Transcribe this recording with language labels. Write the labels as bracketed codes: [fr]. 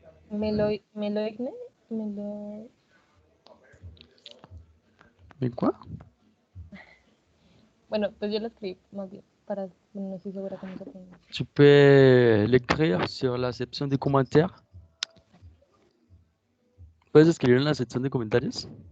[es] Meloigne. ¿En cuál? Bueno, pues yo lo escribí más bien, no estoy segura cómo se pronuncia. [fr] Tu peux l'écrire sur la section de commentaires. [es] ¿Puedes escribir en la sección de comentarios?